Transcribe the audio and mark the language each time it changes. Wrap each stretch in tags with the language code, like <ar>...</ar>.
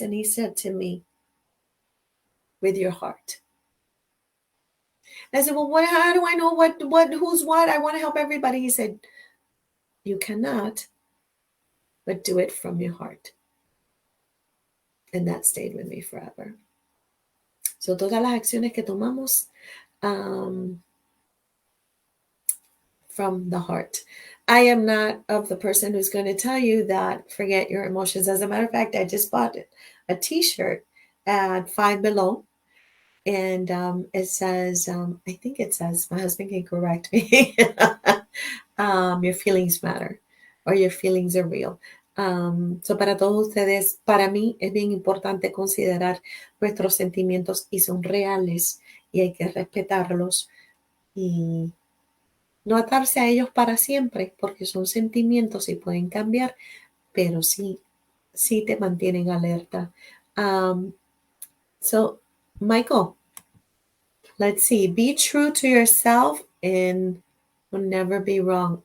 <en>And he said to me, with your heart. I said, well, how do I know who's what? I want to help everybody. He said, you cannot, but do it from your heart. And that stayed with me forever.</en> <es>So todas las acciones que tomamos</es> <en>from the heart. I am not of the person who's going to tell you that forget your emotions. As a matter of fact, I just bought a t-shirt at Five Below. And it says, I think it says, my husband can correct me, your feelings matter, or your feelings are real.</en> <es>So para todos ustedes, para mí es bien importante considerar nuestros sentimientos y son reales y hay que respetarlos y no atarse a ellos para siempre porque son sentimientos y pueden cambiar, pero sí te mantienen alerta.</es> <en>So, Michael, let's see. Be true to yourself and will never be wrong.</en>